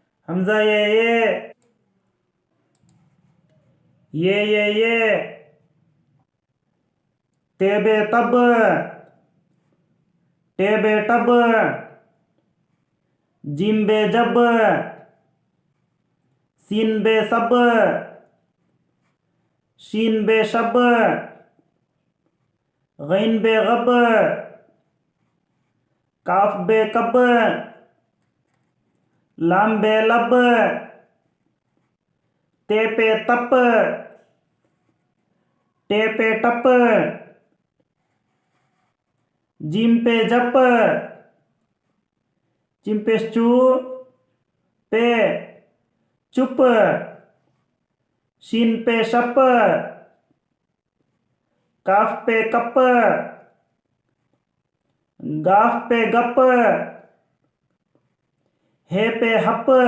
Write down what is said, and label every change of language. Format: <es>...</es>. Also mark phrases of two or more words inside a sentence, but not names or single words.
<ur>حمزہ یہ تے بے تب جیم بے جب سین بے سب شین بے شب غین بے غب کاف بے کب لام بے لب تے پہ تپ ٹے پہ ٹپ جیم پہ جپ چیم پہ چو پہ چپ شین پہ شپ کاف پہ کپ گاف پہ گپ ہے پہ ہپ</ur>